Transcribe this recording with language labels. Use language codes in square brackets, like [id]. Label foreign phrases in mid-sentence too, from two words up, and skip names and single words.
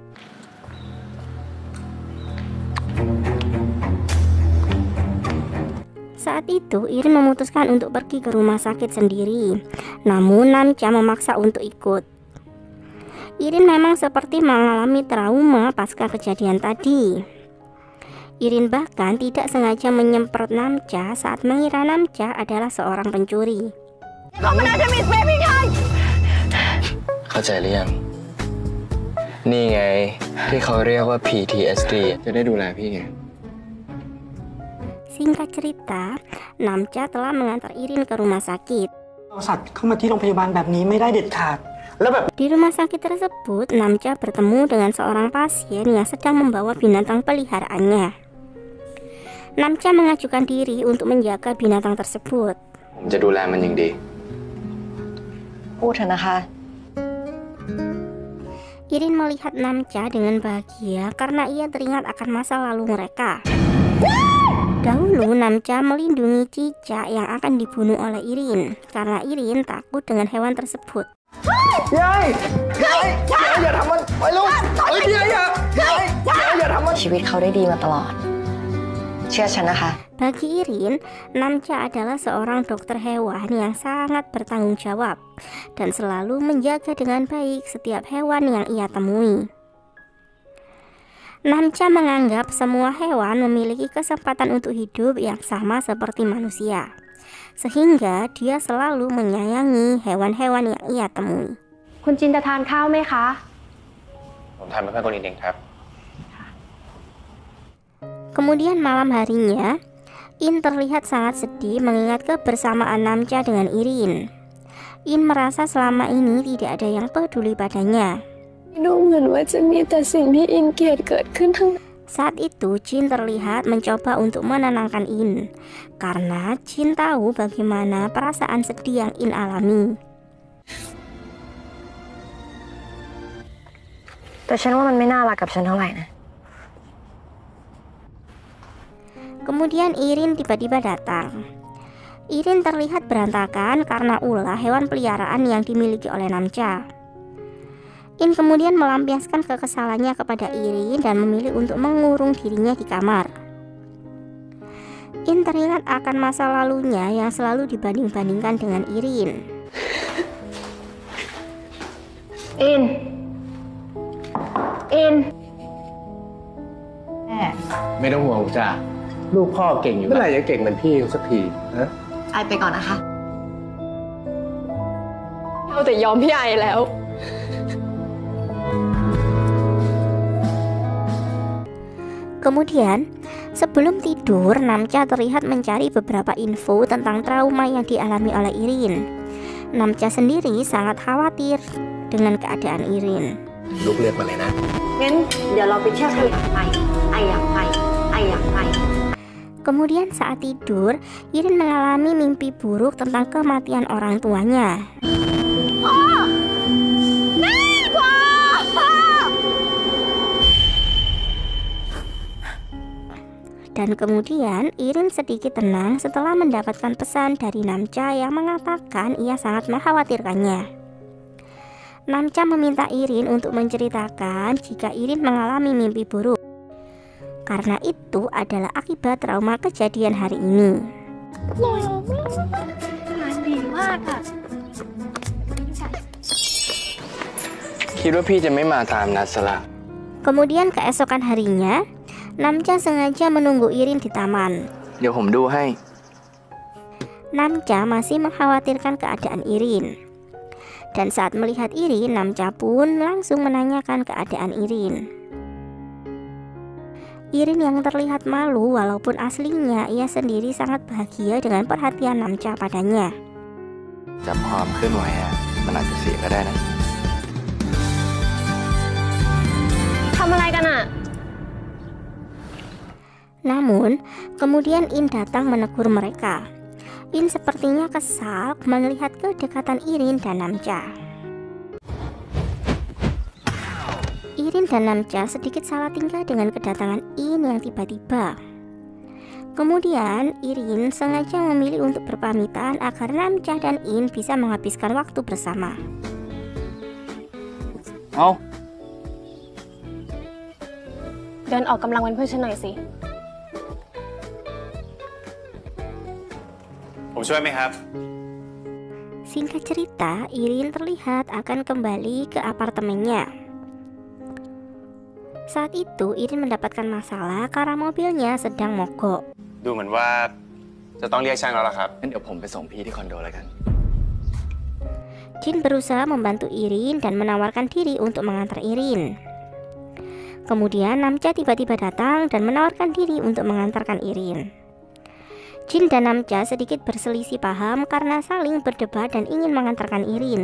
[id] Saat itu Irin memutuskan untuk pergi ke rumah sakit sendiri. Namun Namcha memaksa untuk ikut. Irin memang seperti mengalami trauma pasca kejadian tadi. Irin bahkan tidak sengaja menyemprot Namcha saat mengira Namcha adalah seorang pencuri. [th] เข้าใจหรือยังนี่ไงที่เขาเรียกว่า PTSD จะได้ดูแลพี่ไง [id] Singkat cerita, Namcha telah mengantar Irin ke rumah sakit. Di rumah sakit tersebut, Namcha bertemu dengan seorang pasien yang sedang membawa binatang peliharaannya. Namcha mengajukan diri untuk menjaga binatang tersebut. [th] ผมจะดูแลมันอย่างดี พูดเถอะนะคะ [id] Irin melihat Namcha dengan bahagia karena ia teringat akan masa lalu mereka. Dahulu Namcha melindungi cicak yang akan dibunuh oleh Irin karena Irin takut dengan hewan tersebut. [th] ยายอย่าทำมันไปลูกอย่าทำมัน ชีวิตเขาได้ดีมาตลอดเชื่อฉันนะคะ [id] Bagi Irin, Namcha adalah seorang dokter hewan yang sangat bertanggung jawab dan selalu menjaga dengan baik setiap hewan yang ia temui. Namcha menganggap semua hewan memiliki kesempatan untuk hidup yang sama seperti manusia, sehingga dia selalu menyayangi hewan-hewan yang ia temui. [th] คุณจินจะทานข้าวไหมคะ ผมทำเป็นเพื่อนคนอื่นเองครับ [id] Kemudian malam harinya, In terlihat sangat sedih mengingat kebersamaan Namcha dengan Irin. In merasa selama ini tidak ada yang peduli padanya. Saat itu Jin terlihat mencoba untuk menenangkan In, karena Jin tahu bagaimana perasaan sedih yang In alami. [th] แต่ฉันว่ามันไม่น่ารักกับฉันเท่าไหร่นะ [id] Kemudian Irin tiba-tiba datang. Irin terlihat berantakan karena ulah hewan peliharaan yang dimiliki oleh Namcha. In kemudian melampiaskan kekesalannya kepada Irin dan memilih untuk mengurung dirinya di kamar. In teringat akan masa lalunya yang selalu dibanding-bandingkan dengan Irin. In [th] ไม่ต้องห่วงจ้ะลูกพ่อเก่งอยู่ เมื่อไหร่จะเก่งเหมือนพี่สักทีฮะ ไอไปก่อนนะคะ เอาแต่ยอมพี่ไอแล้ว [id] Kemudian, sebelum tidur, Namcha terlihat mencari beberapa info tentang trauma yang dialami oleh Irin. Namcha sendiri sangat khawatir dengan keadaan Irin. [th] ลูกเลือกมาเลยนะ งั้นเดี๋ยวเราไปเที่ยวทะเลไปไออยากไปไออยากไป [id] Kemudian saat tidur, Irin mengalami mimpi buruk tentang kematian orang tuanya. Dan kemudian Irin sedikit tenang setelah mendapatkan pesan dari Namcha yang mengatakan ia sangat mengkhawatirkannya. Namcha meminta Irin untuk menceritakan jika Irin mengalami mimpi buruk, karena itu adalah akibat trauma kejadian hari ini. [th] คิดว่าพี่จะไม่มาตามนัดซะละ [id] Kemudian keesokan harinya, Namcha sengaja menunggu Irin di taman. [th] เดี๋ยวผมดูให้ [id] Namcha masih mengkhawatirkan keadaan Irin. Dan saat melihat Irin, Namcha pun langsung menanyakan keadaan Irin. Irin yang terlihat malu walaupun aslinya ia sendiri sangat bahagia dengan perhatian Namcha padanya. [th] จับความเคลื่อนไหวอะมันอาจจะเสียก็ได้นะ ทำอะไรกันอะ [id] Namun, kemudian In datang menegur mereka. In sepertinya kesal melihat kedekatan Irin dan Namcha. Irin dan Namcha sedikit salah tingkah dengan kedatangan In yang tiba-tiba. Kemudian Irin sengaja memilih untuk berpamitan agar Namcha dan In bisa menghabiskan waktu bersama. [th] เอา เดินออกกำลังเป็นเพื่อนฉันหน่อยสิ ผมช่วยไหมครับ [id] Singkat cerita, Irin terlihat akan kembali ke apartemennya. Saat itu Irin mendapatkan masalah karena mobilnya sedang mogok. [th] ดูเหมือนว่าจะต้องเรียกช่างแล้วล่ะครับ งั้นเดี๋ยวผมไปส่งพี่ที่คอนโดแล้วกัน [id] Jin berusaha membantu Irin dan menawarkan diri untuk mengantar Irin. Kemudian Namcha tiba-tiba datang dan menawarkan diri untuk mengantarkan Irin. Jin dan Namcha sedikit berselisih paham karena saling berdebat dan ingin mengantarkan Irin.